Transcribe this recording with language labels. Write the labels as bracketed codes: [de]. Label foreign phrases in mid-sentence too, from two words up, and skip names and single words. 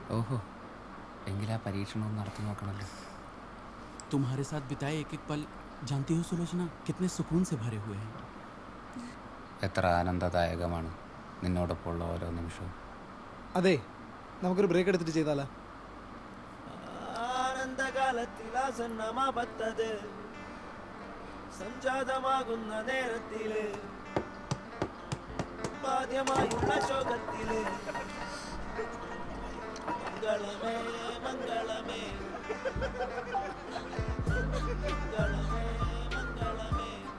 [ml] ഓഹോ, എങ്കിലാ പരീക്ഷണം നടത്തി നോക്കണല്ലോ. [hi] तुम्हारे साथ बिताए एक एक पल जानती हो सुलोचना कितने सुकून से भरे हुए हैं. [ml] എത്ര ആനന്ദദായകമാണ് നിന്നോടൊപ്പമുള്ള ഓരോ നിമിഷവും. അതെ, നമുക്കൊരു ബ്രേക്ക് എടുത്തിട്ട് ചെയ്താലോ? ആനന്ദകാലത്തിലാസന്നമാപത്തത് സംജാതമാകുന്ന നേരത്തില് ബാധ്യമായുള്ള ശോകത്തില് മംഗളമേ മംഗളമേ മംഗളമേ മംഗളമേ.